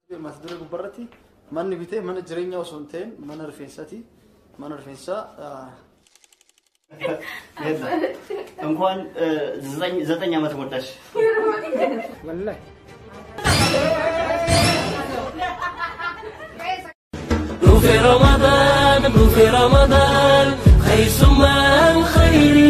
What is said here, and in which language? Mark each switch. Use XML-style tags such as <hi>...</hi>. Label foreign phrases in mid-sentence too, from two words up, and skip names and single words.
<om>mata duree gubbarratti manni bitee mana jireenyaa osoo hin ta'in mana rifeensaati. Mana rifeensaa</om> <am>እንኳን 9 ዓመት ሞላሽ</am> <ar>ወላሂ في رمضان خير من خيري.</ar>